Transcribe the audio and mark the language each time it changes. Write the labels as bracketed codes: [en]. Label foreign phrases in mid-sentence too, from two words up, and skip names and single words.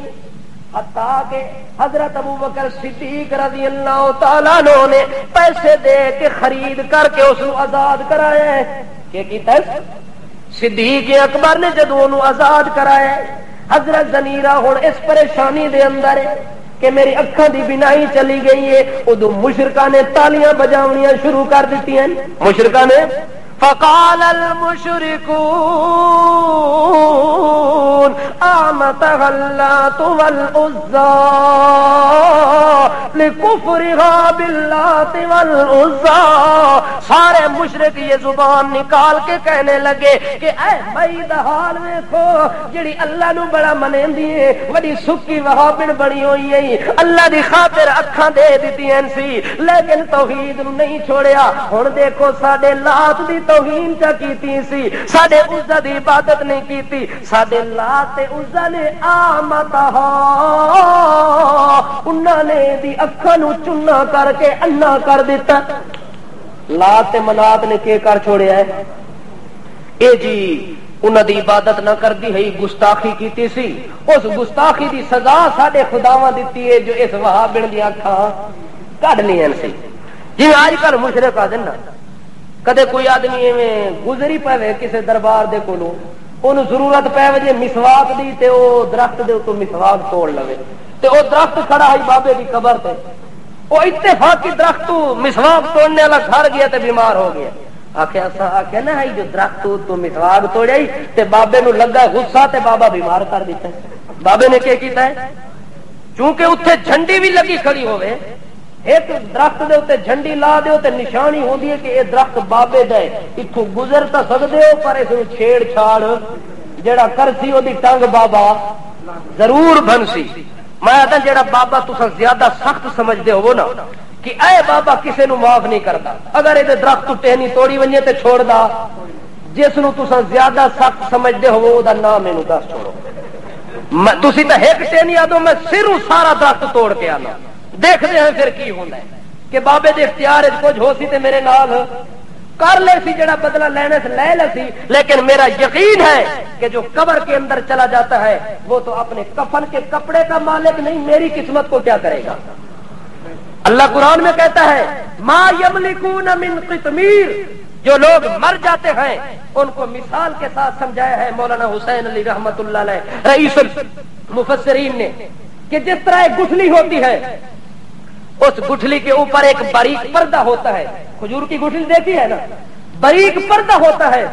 [ur] حتیٰ کہ حضرت ابو بکر صدیق [ar] رضی اللہ تعالیٰ عنہ [ur] نے پیسے دے کے خرید کر کے اس کو آزاد کرایا ہے. [pa] کہ کیتا ہے صدیق اکبر نے جدوں انہوں آزاد کرایا ہے. حضرت زنیرہ ہن اس پریشانی دے اندر ہے کہ میری اکھاں دی بینائی چلی گئی ہے. ادو مشرکاں نے تالیاں بجاونیاں شروع کر دیتی ہیں. مشرکاں نے [ar] فقال المشركون آمنتها اللات والعزى لكفرها باللات والعزى. [pa] سارے مشرک یہ زبان نکال کے کہنے لگے کہ اے بھائی دا حال ویکھو, جڑی اللہ نو بڑا منیندی ہے بڑی سکی وہابن بنی ہوئی ہے, اللہ دی خاطر اکھاں دے دتی ہیں سی لیکن توحید نو نہیں چھوڑیا. ہن دیکھو ساڈے لات دی توہین چا کیتی سی, ساڈے عزا دی عبادت نہیں کیتی. ساڈے لات تے عزا نے آمتہا انہاں نے دی اکھاں نو چنا کر کے انا کر دیتا. لات تے منات نے کے کر چھوڑیا ہے, اے جی انہاں دی عبادت نہ کردی ہے, گستاخی کیتی سی. اس گستاخی دی سزا ساڈے خداواں دتی ہے جو اس وہابن دی اکھاں کڈ لیاں سی. جی آج کل مشرک آدن نا, کدے کوئی آدمی ایویں گزری پے کسی دربار دے کولوں, اونوں ضرورت پے وجے مسواک دی تے او درخت دے اوتوں مسواک توڑ لوے تے او درخت کھڑا ہے بابے دی قبر تے, او اتفاقی درخت تو مسواک توڑنے والا گھر گیا تے بیمار ہو گیا. آخیا نا جو درخت تو مسواک توڑیا تے بابے نو لگا غصہ تے بابا بیمار کر دیتا ہے. بابے نے کیا کیتا ہے, چونکہ اتنے جھنڈی بھی لگی کھڑی ہوئے, ایک درخت دے اتنے جھنڈی لا دیو تے نشانی ہوندی ہے کہ یہ درخت بابے دے, اتوں گزر تو سکتے ہو پر اس چھیڑ چھاڑ جڑا کرسی وہ ٹنگ بابا ضرور بنسی. میں آتا جڑا بابا تسا زیادہ سخت سمجھتے ہو نا کہ اے بابا کسے نو معاف نہیں کرتا, اگر یہ درخت ٹہنی توڑی ونجے تے چھوڑ دا. جس نو تسا زیادہ سخت سمجھتے ہو وہ نام مینوں دس چھوڑو. تسی تے ایک ٹہنی آدو میں سروں سارا درخت توڑ کے آنا, [ur] دیکھتے ہیں پھر [pa] کی ہونا ہے کہ بابے دے اختیار کچھ ہو سی تے میرے نال کر لے سی, جڑا بدلہ لینے سے لے لے سی. [ur] لیکن میرا یقین ہے کہ جو قبر کے اندر چلا جاتا ہے وہ تو اپنے کفن کے کپڑے کا مالک نہیں, میری قسمت کو کیا کرے گا. اللہ قرآن میں کہتا ہے [ar] ما یملکون من قطمیر, [ur] جو لوگ مر جاتے ہیں ان کو مثال کے ساتھ سمجھایا ہے مولانا حسین علی [ar] رحمت اللہ علیہ رئیس المفسرین [ur] نے کہ جس طرح ایک گٹھلی ہوتی ہے, اس گٹھلی کے اوپر ایک باریک پردہ ہوتا ہے. کھجور کی گٹھلی دیکھی ہے نا, باریک پردہ ہوتا ہے.